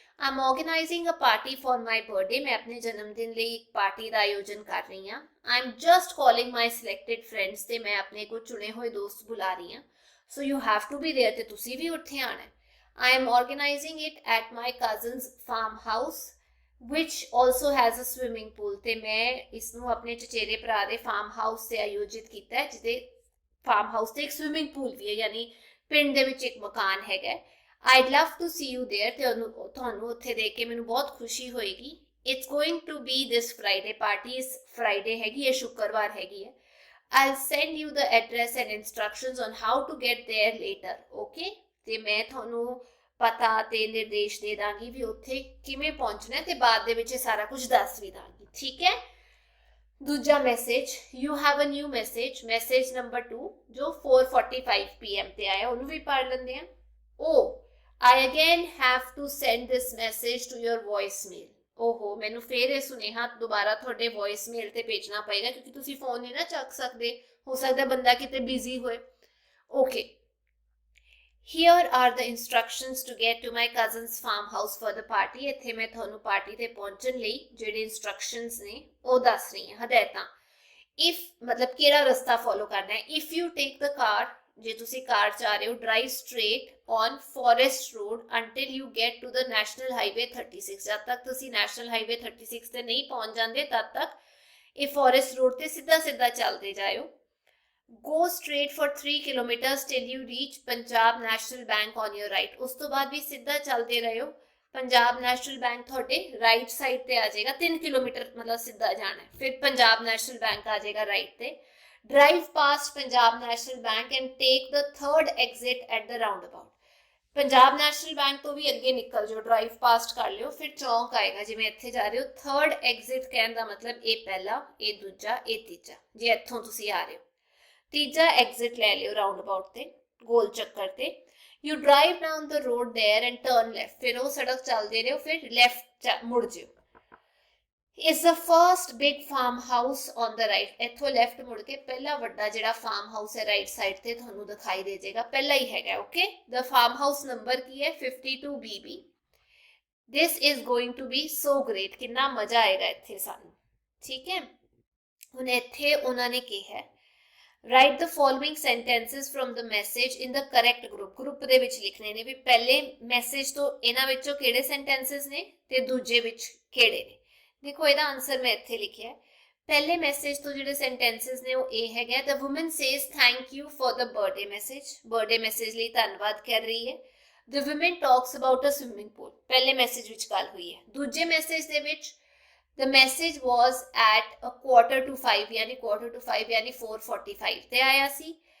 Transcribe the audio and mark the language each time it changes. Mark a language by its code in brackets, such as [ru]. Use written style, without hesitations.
[en] I'm organizing a party for my birthday. [hi] मैं अपने जन्मदिन [pa] ਲਈ ਇੱਕ ਪਾਰਟੀ ਦਾ ਆਯੋਜਨ ਕਰ ਰਹੀ ਹਾਂ. [en] I'm just calling my selected friends [pa] ਤੇ [hi] मैं अपने कुछ चुने हुए दोस्त बुला रही [pa] ਹਾਂ. [en] So you have to be there [pa] ਤੇ ਤੁਸੀਂ ਵੀ ਉੱਥੇ ਆਣਾ ਹੈ. [en] I am organizing it at my cousin's farmhouse which also has a swimming pool [pa] ਤੇ ਮੈਂ ਇਸ ਨੂੰ ਆਪਣੇ ਚਚੇਰੇ ਭਰਾ ਦੇ ਫਾਰਮ ਹਾਊਸ ਤੇ ਆਯੋਜਿਤ ਕੀਤਾ ਹੈ ਜਿਹਦੇ ਫਾਰਮ ਹਾਊਸ ਤੇ ਇੱਕ ਸਵਿਮਿੰਗ ਪੂਲ ਵੀ ਹੈ ਯਾਨੀ ਪਿੰਡ ਦੇ ਵਿੱਚ ਇੱਕ ਮਕਾਨ ਹੈਗਾ. [en] I'd love to see you there [pa] ਤੇ ਤੁਹਾਨੂੰ ਉੱਥੇ ਦੇਖ ਕੇ ਮੈਨੂੰ ਬਹੁਤ ਖੁਸ਼ੀ ਹੋਏਗੀ. [en] It's going to be this Friday. Party is Friday [pa] ਹੈਗੀ ਹੈ, ਸ਼ੁੱਕਰਵਾਰ ਹੈਗੀ ਹੈ. [en] I'll send you the address and instructions on how to get there later. Okay? [pa] ਤੇ ਮੈਂ ਤੁਹਾਨੂੰ ਪਤਾ ਤੇ ਨਿਰਦੇਸ਼ ਦੇ ਦਾਂਗੀ ਵੀ ਉੱਥੇ ਕਿਵੇਂ ਪਹੁੰਚਣਾ ਤੇ ਬਾਅਦ ਦੇ ਵਿੱਚ ਸਾਰਾ ਕੁਝ ਦੱਸ ਵੀ ਦਾਂਗੀ. ਠੀਕ ਹੈ? ਦੂਜਾ message, [en] you have a new message. [pa] Message number 2 ਜੋ 4:45 PM ਤੇ ਆਇਆ ਉਹਨੂੰ ਵੀ ਪੜ੍ਹ ਲੈਂਦੇ ਆ. [en] Oh, I again have to send this message to your voicemail. [pa] ਓਹੋ ਮੈਨੂੰ ਫੇਰ ਇਹ ਸੁਨੇਹਾ ਦੁਬਾਰਾ ਤੁਹਾਡੇ ਵੌਇਸਮੇਲ ਤੇ ਭੇਜਣਾ ਪਏਗਾ ਕਿਉਂਕਿ ਤੁਸੀਂ ਫੋਨ ਨਹੀਂ ਨਾ ਚੱਕ ਸਕਦੇ. ਹੋ ਸਕਦਾ ਬੰਦਾ ਕਿਤੇ ਬਿਜ਼ੀ ਹੋਏ. Okay. [en] Here are the instructions to get to my cousin's farmhouse for the party. [pa] ਇੱਥੇ ਮੈਂ ਤੁਹਾਨੂੰ ਪਾਰਟੀ ਤੇ ਪਹੁੰਚਣ ਲਈ ਜਿਹੜੇ instructions ਨੇ ਉਹ ਦੱਸ ਰਹੀ ਹਾਂ, ਹਦਾਇਤਾਂ. If ਮਤਲਬ ਕਿਹੜਾ ਰਸਤਾ ਫੋਲੋ ਕਰਨਾ ਹੈ. [en] If you take the car, [pa] ਜੇ ਤੁਸੀਂ ਕਾਰ ਚ ਆ ਰਹੇ ਹੋ, [en] drive straight on Forest Road until you get to the National Highway 36. [pa] ਜਦ ਤੱਕ ਤੁਸੀਂ National Highway 36 ਤੇ ਨਹੀਂ ਪਹੁੰਚ ਜਾਂਦੇ ਤਦ ਤੱਕ ਇਹ Forest Road ਤੇ ਸਿੱਧਾ ਚੱਲਦੇ ਜਾਇਓ. [en] Go straight for 3 kilometers till you reach Punjab National Bank on your right. [pa] ਉਸ ਤੋਂ ਬਾਅਦ ਵੀ ਸਿੱਧਾ ਚੱਲਦੇ ਰਹੋ. ਪੰਜਾਬ ਨੈਸ਼ਨਲ ਬੈਂਕ ਤੁਹਾਡੇ ਰਾਈਟ ਸਾਈਡ ਤੇ ਆ ਜਾਏਗਾ. 3 ਕਿਲੋਮੀਟਰ ਮਤਲਬ ਸਿੱਧਾ ਜਾਣਾ ਹੈ. ਫਿਰ ਪੰਜਾਬ ਨੈਸ਼ਨਲ ਬੈਂਕ ਆ ਜਾਏਗਾ ਰਾਈਟ ਤੇ. [en] Drive past Punjab National Bank and take the third exit at the roundabout. [pa] Punjab national bank ਤੋਂ ਵੀ ਅੱਗੇ ਨਿਕਲ ਜਾਓ, ਡਰਾਈਵ ਪਾਸਟ ਕਰ ਲਿਓ, ਫਿਰ ਚੌਂਕ ਆਏਗਾ ਜਿਵੇਂ ਇੱਥੇ ਜਾ ਰਹੇ ਹੋ. ਥਰਡ ਐਗਜ਼ਿਟ ਕਹਿਣ ਦਾ ਮਤਲਬ ਇਹ ਪਹਿਲਾ, ਇਹ ਦੂਜਾ, ਇਹ ਤੀਜਾ, ਜੇ ਇੱਥੋਂ ਤੁਸੀਂ ਆ ਰਹੇ ਹੋ. ਤੀਜਾ ਐਗਜ਼ਿਟ ਲੈ ਲਿਓ ਰਾਉਂਡ ਅਬਾਊਟ ਤੇ, ਗੋਲ ਚੱਕਰ ਤੇ. [en] You drive down the road there and turn left. [pa] ਫਿਰ ਉਹ ਸੜਕ ਚੱਲਦੇ ਰਹੋ, ਫਿਰ ਲੈਫਟ ਮੁੜ ਜਿਓ. [en] Is the first big farmhouse on the right. [pa] ਇੱਥੋਂ ਲੈਫਟ ਮੁੜ ਕੇ ਪਹਿਲਾ ਵੱਡਾ ਜਿਹੜਾ ਫਾਰਮ ਹਾਊਸ ਹੈ ਰਾਈਟ ਸਾਈਡ ਤੇ ਤੁਹਾਨੂੰ ਦਿਖਾਈ ਦੇ ਜਾਏਗਾ, ਪਹਿਲਾ ਹੀ ਹੈਗਾ. Okay. [en] the farm house [pa] number ਕੀ ਹੈ? [en] 52 BB. this is going to be so great. [pa] ਕਿੰਨਾ ਮਜ਼ਾ ਆਏਗਾ ਇੱਥੇ ਸਾਨੂੰ. ਠੀਕ ਹੈ. ਹੁਣ ਇੱਥੇ ਉਹਨਾਂ ਨੇ ਕਿਹਾ [en] write the following sentences from the message in the correct group. [pa] Group ਦੇ ਵਿੱਚ ਲਿਖਣੇ ਨੇ ਵੀ ਪਹਿਲੇ ਮੈਸੇਜ ਤੋਂ ਇਹਨਾਂ ਵਿੱਚੋਂ ਕਿਹੜੇ ਸੈਂਟੈਂਸਸ ਨੇ ਤੇ ਦੂਜੇ ਵਿੱਚ ਕਿਹੜੇ ਨੇ. ਦੇਖੋ ਇਹਦਾ ਆਨਸਰ ਮੈਂ ਇੱਥੇ ਲਿਖਿਆ. ਪਹਿਲੇ ਮੈਸੇਜ ਤੋਂ ਜਿਹੜੇ ਸੈਂਟੈਂਸਸ ਨੇ ਉਹ ਇਹ ਹੈਗਾ [en] the woman says thank you for the birthday message. [pa] Birthday message ਲਈ ਧੰਨਵਾਦ ਕਰ ਰਹੀ ਹੈ. [en] the woman talks about a swimming pool. [pa] ਪਹਿਲੇ ਮੈਸੇਜ ਵਿੱਚ ਗੱਲ ਹੋਈ ਹੈ. ਦੂਜੇ ਮੈਸੇਜ ਦੇ ਵਿੱਚ [en] the message was at 4:45 [pa] ਯਾਨੀ 4:45 ਯਾਨੀ 4:45 ਤੇ ਆਇਆ ਸੀ.